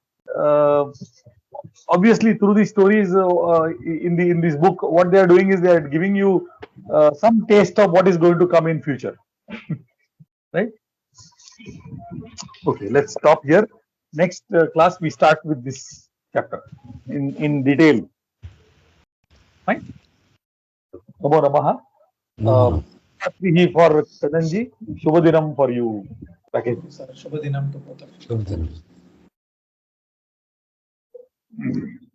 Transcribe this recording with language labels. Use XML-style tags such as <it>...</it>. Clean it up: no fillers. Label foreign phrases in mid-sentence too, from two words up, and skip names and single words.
<en>Obviously, through these stories in this book, what they are doing is they are giving you some taste of what is going to come in future, right? Okay, let's stop here. Next class we start with this chapter in detail. Fine.</en> <sa>Namo Namaha.</sa> <en>No. For Kadanji, Shubhadinam for you. Package. Sir, Shubhadinam to both of you. Something.</en>